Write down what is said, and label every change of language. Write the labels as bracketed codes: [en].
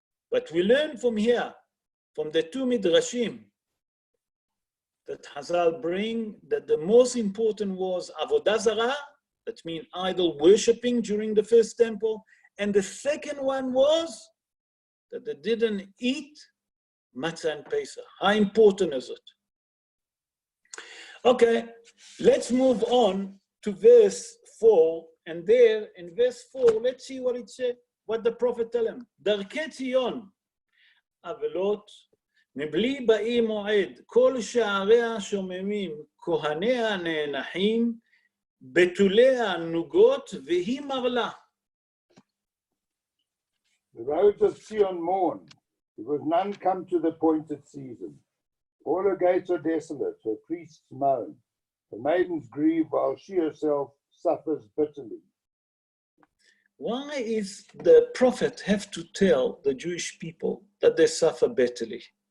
[en] But we learn from here, from the two Midrashim, that Chazal bring that the most important was Avodah Zarah, that means idol worshipping during the first temple, and the second one was that they didn't eat matzah and Pesach. How important is it? Okay, let's move on to verse 4, and there in verse 4, let's see what it said, what the prophet tell him. [he] Darkei Tzion, avelot, מבלי באי מועד, כל שעריה שוממים, כהניה נאנחים, בתוליה נוגות, והיא מרלה. [en] The roads of Zion mourn, because none come to the appointed season. All her gates are desolate, her priests moan. The maidens grieve while she herself suffers bitterly. Why is the prophet have to tell the Jewish people that they suffer bitterly?